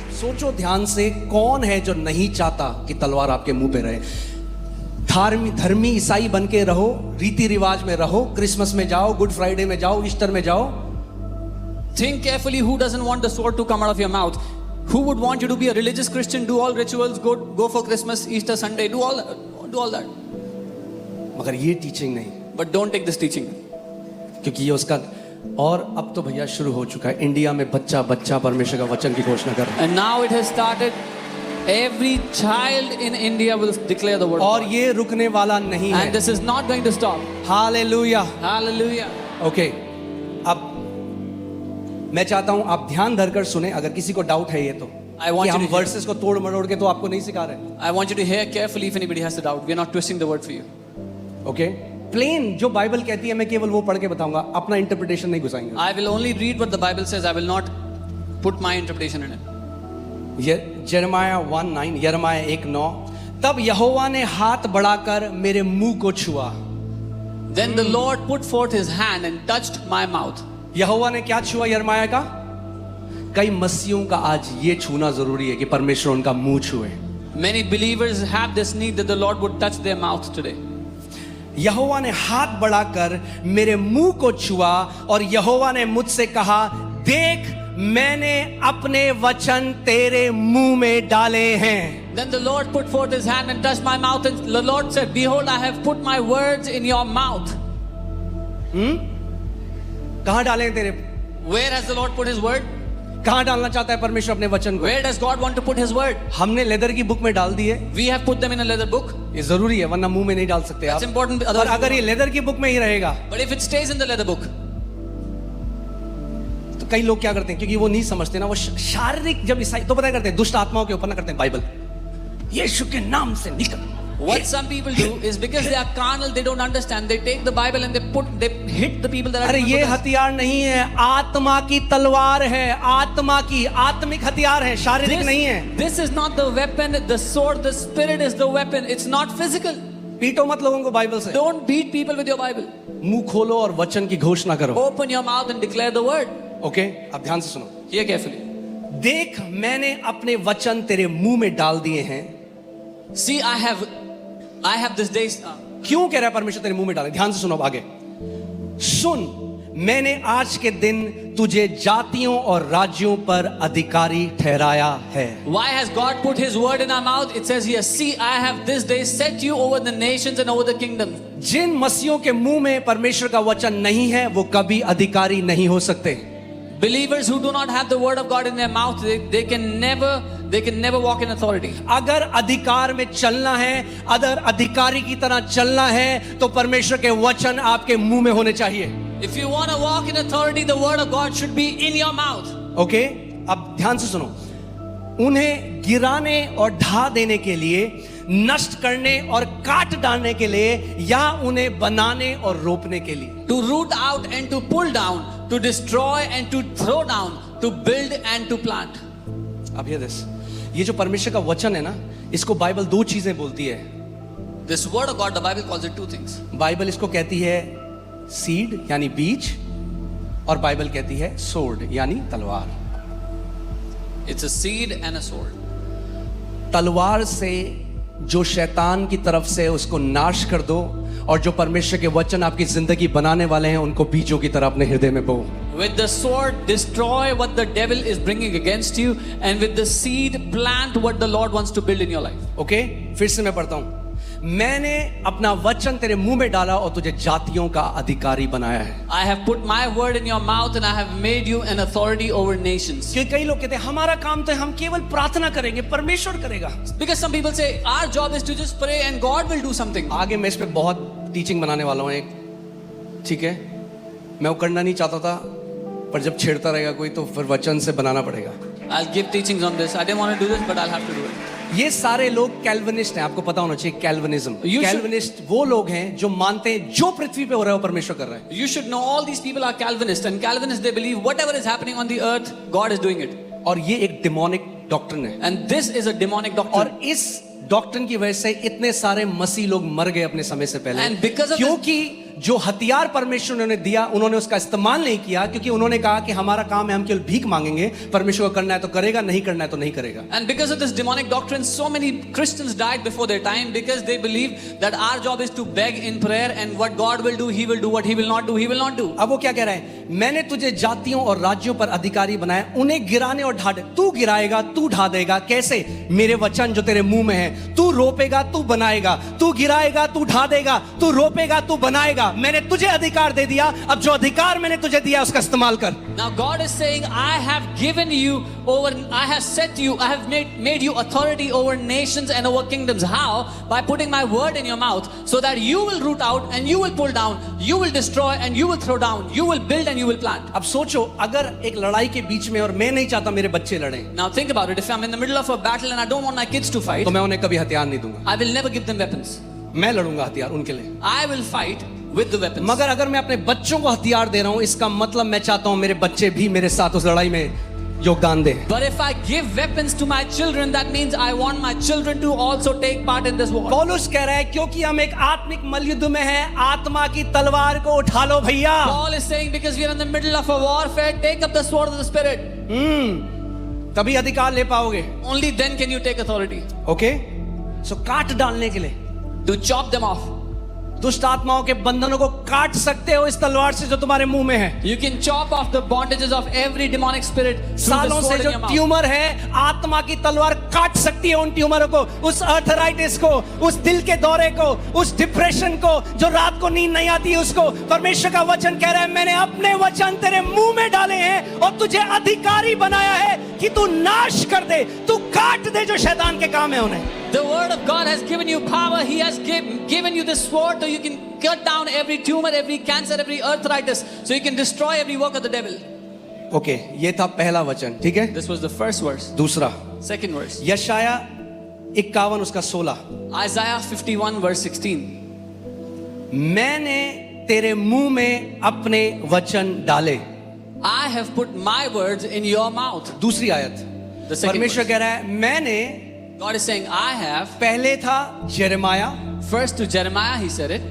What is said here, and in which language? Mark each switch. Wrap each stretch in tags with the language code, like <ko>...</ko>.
<hi>सोचो ध्यान से, कौन है जो नहीं चाहता कि तलवार आपके मुंह पे रहे? धर्मी ईसाई बन के रहो, रीति रिवाज में रहो, क्रिसमस में जाओ, गुड फ्राइडे में जाओ, ईस्टर में जाओ।</hi> <en>Think carefully who doesn't want the sword to come out of your mouth. Who would want you to be a religious Christian, do all rituals, go for Christmas, Easter Sunday, do all that.</en> <hi>मगर ये teaching नहीं,</hi> <en>But don't take this teaching.</en> <hi>क्योंकि ये उसका, और अब तो भैया शुरू हो चुका है, इंडिया में बच्चा बच्चा परमेश्वर का वचन की घोषणा कर रहा है।</hi> <en>And now it has started. Every child in India will declare the word of</en> <hi>और</hi> <en>God.</en> <hi>ये रुकने वाला नहीं है।</hi> <en>And this is not going to stop.</en> <hi>Hallelujah.</hi> <en>Hallelujah.</en> <hi>Okay, अब मैं चाहता हूं आप ध्यान धरकर सुने, अगर किसी को डाउट है ये तो,</hi> <en>I want</en> <hi>कि</hi> <en>you</en> <hi>हम</hi> <en>to hear.</en> <hi>वर्सेस को तोड़ मरोड़ के तो आपको नहीं सिखा रहे।</hi> <en>I want you to hear carefully if anybody has a doubt. We are not twisting the word for you.</en> <hi>Okay, plane जो बाइबल कहती है मैं केवल वो पढ़ के बताऊंगा, अपना इंटरप्रिटेशन नहीं घुसाएंगे।</hi> <en>I will only read what the Bible says. I will not put my interpretation in it.</en> <hi>यिर्मयाह 1:9, यिर्मयाह 1:9, तब यहोवा ने हाथ बढ़ाकर मेरे मुंह को छुआ।</hi> <en>Then the Lord put forth His hand and touched my mouth.</en> <hi>यहोवा ने क्या छुआ यिर्मयाह का? कई मसीहों का आज ये छूना जरूरी है कि परमेश्वर उनका मुंह छुए।</hi> <en>Many believers have this need that the Lord would touch their mouth today.</en> <hi>यहोवा ने हाथ बढ़ाकर मेरे मुंह को छुआ और यहोवा ने मुझसे कहा, देख मैंने अपने वचन तेरे मुंह में डाले हैं।</hi> <en>Then the Lord put forth His hand and touched my mouth, and the Lord said, "Behold, I have put my words in your mouth."</en> <hi>कहां डाले हैं तेरे?</hi> <en>Where has the Lord put His word?</en> <hi>कहां डालना चाहता है परमेश्वर अपने वचन को?</hi> <en>Where does God want to put His word?</en> <hi>हमने लेदर की बुक में डाल दिए,</hi> <en>We have put them in a leather book.</en> <hi>ये जरूरी है, वरना मुंह में नहीं डाल सकते</hi> <en>That's</en> <hi>आप।</hi> <en>important.</en> <hi>और</hi> <en>Otherwise,</en> <hi>अगर ये लेदर की बुक में ही रहेगा</hi> <en>but if it stays in the leather book,</en> <hi>तो कई लोग क्या करते हैं, क्योंकि वो नहीं समझते ना, वो शारीरिक जब ईसाई तो पता करते हैं, दुष्ट आत्माओं के ऊपर ना करते हैं बाइबल, यीशु के नाम से निकल।</hi> <en>What some people do is because they are carnal, they don't understand. They take the Bible and they hit the people that are.</en> <hi>अरे ये हथियार नहीं है, आत्मा की तलवार है, आत्मा की, आत्मिक हथियार है, शारीरिक नहीं है.</hi> <en>This is not the weapon, the sword, the spirit is the weapon. It's not physical.</en> <hi>पीटो मत लोगों को बाइबल से.</hi> <en>Don't beat people with your Bible.</en> <hi>मुंह खोलो और वचन की घोषणा करो.</hi> <en>Open your mouth and declare the word.</en> <hi>Okay, अब ध्यान से सुनो.</hi> <en>Hear carefully.</en> <hi>देख मैंने अपने वचन तेरे मुंह में डाल दिए हैं.</hi> <en>See, I have this day.</en> <hi>क्यों कह रहा है परमेश्वर तेरे मुंह में डाले? ध्यान से सुनो आगे. सुन, मैंने आज के दिन तुझे जातियों और राज्यों पर अधिकारी ठहराया है.</hi> <en>Why has God put His word in our mouth? It says here, see, I have this day set you over the nations and over the kingdoms.</en> <hi>जिन मसीहों के मुंह में परमेश्वर का वचन नहीं है वो कभी अधिकारी नहीं हो सकते.</hi> <en>Believers who do not have the word of God in their mouth, they can never walk in authority.</en> <hi>अगर अधिकार में चलना है, अगर अधिकारी की तरह चलना है, तो परमेश्वर के वचन आपके मुंह में होने चाहिए.</hi> <en>If you want to walk in authority, the word of God should be in your mouth.</en> <hi>Okay, अब ध्यान से सुनो. उन्हें गिराने और ढा देने के लिए, नष्ट करने और काट डालने के लिए, या उन्हें बनाने और रोपने के लिए.</hi> <en>To root out and to pull down, to destroy and to throw down, to build and to plant.</en> <hi>अब ये जो परमेश्वर का वचन है ना, इसको बाइबल दो चीजें बोलती है.</hi> <en>This word of God, the Bible calls it two things.</en> <hi>Bible इसको कहती है सीड यानी बीज, और बाइबल कहती है सोर्ड यानी तलवार.</hi> <en>It's a seed and a sword.</en> <hi>तलवार से जो शैतान की तरफ से उसको नाश कर दो, और जो परमेश्वर के वचन आपकी जिंदगी बनाने वाले हैं उनको बीजों की तरह अपने हृदय में बो.</hi> <en>With the sword, destroy what the devil is bringing against you, and with the seed, plant what the Lord wants to build in your life.</en> <hi>Okay, फिर से मैं पढ़ता हूं. मैंने अपना वचन तेरे मुंह में डाला और तुझे जातियों का अधिकारी बनाया है.</hi> <en>I have put my word in your mouth and I have made you an authority over nations.</en> <hi>क्योंकि कई लोग कहते हैं हमारा काम तो है, हम केवल प्रार्थना करेंगे, परमेश्वर करेगा.</hi> <en>Because some people say our job is to just pray and God will do something.</en> <hi>आगे मैं इस पे बहुत टीचिंग बनाने वाला हूं एक, ठीक है. मैं वो करना नहीं चाहता था, पर जब छेड़ता रहेगा कोई तो फिर वचन से बनाना पड़ेगा.</hi> <en>I'll give teachings on this. I didn't want to do this, but I'll have to do it.</en> <hi>ये सारे लोग कैल्विनिस्ट हैं, आपको पता होना चाहिए. कैल्विनिज्म, कैल्विनिस्ट वो लोग हैं जो मानते हैं जो पृथ्वी पे हो रहा है वो परमेश्वर कर रहा है.</hi> <en>You should know all these people are Calvinists, and Calvinists they believe whatever is happening on the earth, God is doing it.</en> <hi>और ये एक डेमोनिक डॉक्ट्रिन है.</hi> <en>And this is a demonic doctrine.</en> <hi>और इस डॉक्ट्रिन की वजह से इतने सारे मसीह लोग मर गए अपने समय से पहले.</hi> <en>And because of</en> <hi>क्योंकि जो हथियार परमेश्वर ने दिया उन्होंने उसका इस्तेमाल नहीं किया, क्योंकि उन्होंने कहा कि हमारा काम है, हम केवल भीख मांगेंगे, परमेश्वर को करना है तो करेगा, नहीं करना है तो नहीं करेगा.</hi> <en>And because of this demonic doctrine, so many Christians died before their time because they believe that our job is to beg in prayer, and what God will do, He will do. What He will not do, He will not do.</en> <hi>अब वो क्या कह रहा है? मैंने तुझे जातियों और राज्यों पर अधिकारी बनाया, उन्हें गिराने और ढा दे. तू गिराएगा, तू ढा देगा. कैसे? मेरे वचन जो तेरे मुंह में है. तू रोपेगा, तू बनाएगा. तू गिराएगा, तू ढा देगा. तू रोपेगा, तू बनाएगा. मैंने तुझे अधिकार दे दिया, अब जो अधिकार मैंने तुझे दिया उसका इस्तेमाल कर.</hi> <en>Now God is saying, I have given you over, I have set you, I have made you authority over nations and over kingdoms. How? By putting my word in your mouth, so that you will root out and you will pull down, you will destroy and you will throw down, you will build and you will plant.</en> <hi>अब सोचो, अगर एक लड़ाई के बीच में और मैं नहीं चाहता मेरे बच्चे लड़ें,</hi> <en>Now think about it. If I'm in the middle of a battle and I don't want my kids to fight,</en> <hi>तो मैं उन्हें कभी हथियार नहीं दूंगा.</hi> <en>I will never give them weapons.</en> <hi>मैं लड़ूंगा हथियार उनके लिए.</hi> <en>I will fight with the weapons.</en> <hi>मगर अगर मैं अपने बच्चों को हथियार दे रहा हूं, इसका मतलब मैं चाहता हूं मेरे बच्चे भी मेरे साथ उस लड़ाई में योगदान दें.</hi> <en>But if I give weapons to my children, that means I want my children to also take part in this war.</en> <hi>पौलुस कह रहा है क्योंकि हम एक आत्मिक मल्लयुद्ध में हैं, आत्मा की तलवार को उठा लो भैया.</hi> <en>Paul is saying because we are in the middle of a warfare, take up the sword of the spirit.</en> <hi>तभी अधिकार ले पाओगे.</hi> <en>Only then can you take authority.</en> <hi>Okay, सो काट डालने के लिए,</hi> <en>To chop them off.</en> <hi>दुष्ट आत्माओं के बंधनों को काट सकते हो इस तलवार से जो तुम्हारे मुंह में है.</hi> <en>You can chop off the bondages of every demonic spirit through the</en> <hi>सालों से</hi> <en>sword</en> <hi>जो</hi> <en>in your mouth.</en> <hi>ट्यूमर है, आत्मा की तलवार काट सकती है उन ट्यूमरों को, उस अर्थराइटिस को, उस दिल के दौरे को, उस डिप्रेशन को, जो रात को नींद नहीं आती उसको. परमेश्वर का वचन कह रहा है मैंने अपने वचन तेरे मुंह में डाले हैं और तुझे अधिकारी बनाया है कि तू नाश कर दे, तू काट दे जो शैतान के काम है उन्हें.</hi> <en>The word of God has given you power. He has given you this sword so you can cut down every tumor, every cancer, every arthritis, so you can destroy every work of the devil.</en> <hi>Okay, ये था पहला वचन, ठीक है.</hi> <en>This was the first verse.</en> <hi>दूसरा,</hi> <en>Second verse.</en> <hi>यशाया 51 उसका 16,</hi> <en>Isaiah 51 verse 16.</en> <hi>मैंने तेरे मुंह में अपने वचन डाले.</hi> <en>I have put my words in your mouth.</en> <hi>दूसरी आयत,</hi> <en>The second</en> <hi>परमेश्वर</hi> <en>verse.</en> <hi>कह रहा है मैंने,</hi> <en>God is saying, I have.</en> <hi>पहले था यिर्मयाह,</hi> <en>First to Jeremiah he said it.</en>